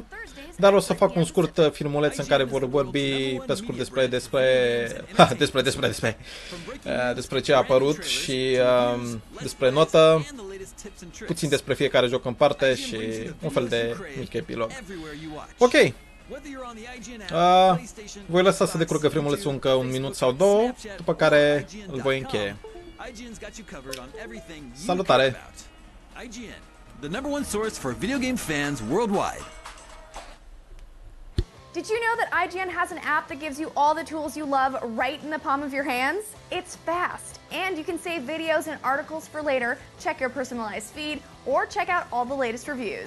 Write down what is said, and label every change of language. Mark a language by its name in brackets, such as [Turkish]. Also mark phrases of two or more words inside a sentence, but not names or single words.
[Romanian] Dar o să fac un scurt filmuleț în care vor vorbi pe scurt despre ce a apărut și despre notă, puțin despre fiecare joc în parte și un fel de mic epilog. Ok. Voi lăsa să decurgă filmulețul încă un minut sau două, după care îl voi încheie. Salutare! [English] IGN, the #1 source for video game fans worldwide. Did you know that IGN has an app that gives you all the tools you love right in the palm of your hands? It's fast, and you can save videos and articles for later, check your personalized feed, or check out all the latest reviews.